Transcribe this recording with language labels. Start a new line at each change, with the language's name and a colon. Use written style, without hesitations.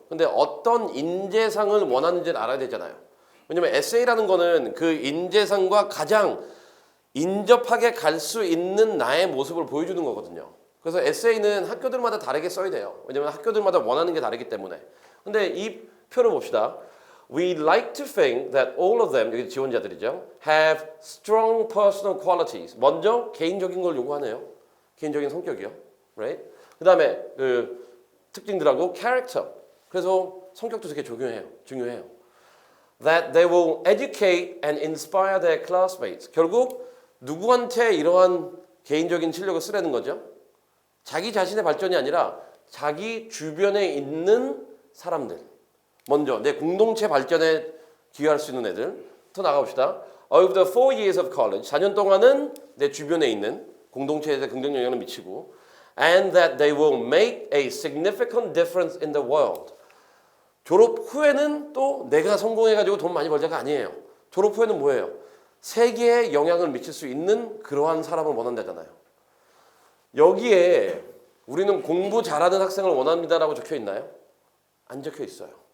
Korean: 근데 어떤 인재상을 원하는지를 알아야 되잖아요. 왜냐면 에세이라는 거는 그 인재상과 가장 인접하게 갈 수 있는 나의 모습을 보여주는 거거든요. 그래서 에세이는 학교들마다 다르게 써야 돼요. 왜냐면 학교들마다 원하는 게 다르기 때문에. 근데 이 표를 봅시다.
English: We like to think that all of them,
Korean: 여기 지원자들이죠.
English: have strong personal qualities.
Korean: 먼저 개인적인 걸 요구하네요. 개인적인 성격이요. Right? 그 다음에 그 특징들하고 character. 그래서 성격도 되게 중요해요.
English: That they will educate and inspire their classmates.
Korean: 결국 누구한테 이러한 개인적인 실력을 쓰라는 거죠? 자기 자신의 발전이 아니라 자기 주변에 있는 사람들. 먼저 내 공동체 발전에 기여할 수 있는 애들. 더 나가봅시다.
English: Over the 4 years of college.
Korean: 4년 동안은 내 주변에 있는 공동체에 긍정 영향을 미치고
English: and that they will make a significant difference in the world.
Korean: 졸업 후에는 또 내가 성공해가지고 돈 많이 벌자가 아니에요. 졸업 후에는 뭐예요? 세계에 영향을 미칠 수 있는 그러한 사람을 원한다잖아요. 여기에 우리는 공부 잘하는 학생을 원합니다라고 적혀 있나요? 안 적혀 있어요.